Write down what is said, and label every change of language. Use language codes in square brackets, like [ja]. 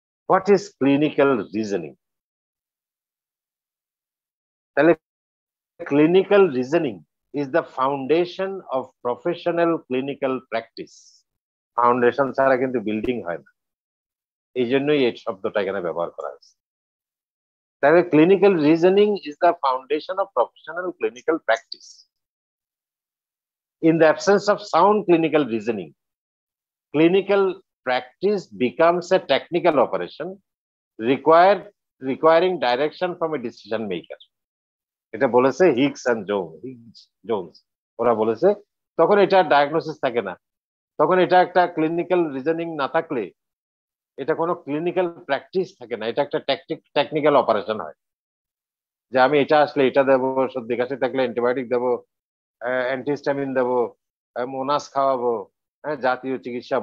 [en] What is clinical reasoning? Clinical reasoning is the foundation of professional clinical practice. [bn] Foundation ছাড়া কিন্তু building হয় না, এই জন্যই এই শব্দটা এখানে ব্যবহার করা হয়েছে। [en] তাহলে clinical reasoning is the foundation of professional clinical practice. In the absence of sound clinical reasoning, clinical practice becomes a technical operation requiring direction from a decision maker. [bn] এটা বলেছে হিগস এন্ড জোনস, ওরা বলেছে তখন এটা diagnosis থাকে না, তখন এটা একটা ক্লিনিক্যাল রিজনিং না থাকলে এটা কোনো ক্লিনিক্যাল প্র্যাকটিস থাকে না, এটা একটা টেকনিক্যাল অপারেশন হয় যে আমি এটা আসলে এটা দেবো, সর্দি কাশি থাকলে অ্যান্টিবায়োটিক দেবো, অ্যান্টিহিস্টামিন দেবো, মোনাস খাওয়াবো, হ্যাঁ জাতীয় চিকিৎসা।